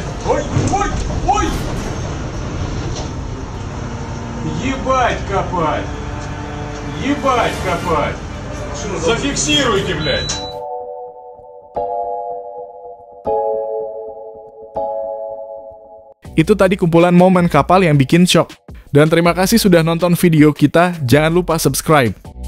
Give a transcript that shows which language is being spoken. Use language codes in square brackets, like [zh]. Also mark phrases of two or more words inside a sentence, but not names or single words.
[ru] Ой, ой, ой! Ебать копать! Ебать копать! Зафиксируйте, блядь! [id] Itu tadi kumpulan momen kapal yang bikin shock. Dan terima kasih sudah nonton video kita, jangan lupa subscribe.